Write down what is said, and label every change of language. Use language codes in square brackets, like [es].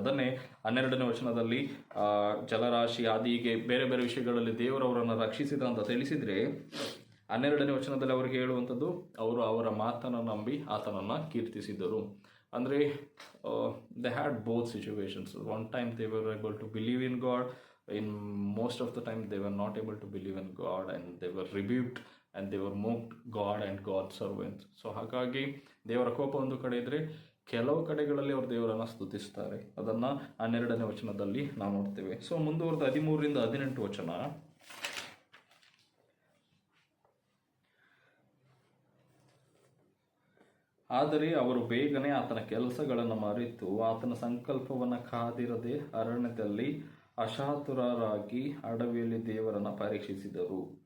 [kn] ಅದನ್ನೇ 12ನೇ ವಚನದಲ್ಲಿ ಜಲರಾಶಿ ಆದಿ ಹೀಗೆ ಬೇರೆ ಬೇರೆ ವಿಷಯಗಳಲ್ಲಿ ದೇವರವರನ್ನು ರಕ್ಷಿಸಿದ ಅಂತ ತಿಳಿಸಿದರೆ, 12ನೇ ವಚನದಲ್ಲಿ ಅವರಿಗೆ ಹೇಳುವಂಥದ್ದು, ಅವರು ಅವರ ಮಾತನ್ನು ನಂಬಿ ಆತನನ್ನು ಕೀರ್ತಿಸಿದರು. ಅಂದರೆ [en] They had both situations. One time they were able to believe in God, in most of the time they were not able to believe in God and they were rebuked and they were mocked God and God's servants. [kn] So ಹಾಗಾಗಿ ದೇವರ ಕೋಪ ಒಂದು ಕಡೆ ಇದ್ದರೆ, ಕೆಲವು ಕಡೆಗಳಲ್ಲಿ ಅವರು ದೇವರನ್ನು ಸ್ತುತಿಸ್ತಾರೆ. ಅದನ್ನು 12ನೇ ವಚನದಲ್ಲಿ ನಾವು ನೋಡ್ತೇವೆ. ಸೊ ಮುಂದುವರೆದ 13ರಿಂದ 18 ವಚನ, ಆದರೆ ಅವರು ಬೇಗನೆ ಆತನ ಕೆಲಸಗಳನ್ನು ಮರೆತು ಆತನ ಸಂಕಲ್ಪವನ್ನು ಕಾದಿರದೆ ಅರಣ್ಯದಲ್ಲಿ ಅಶಾತುರರಾಗಿ ಅಡವಿಯಲ್ಲಿ ದೇವರನ್ನು ಪರೀಕ್ಷಿಸಿದರು.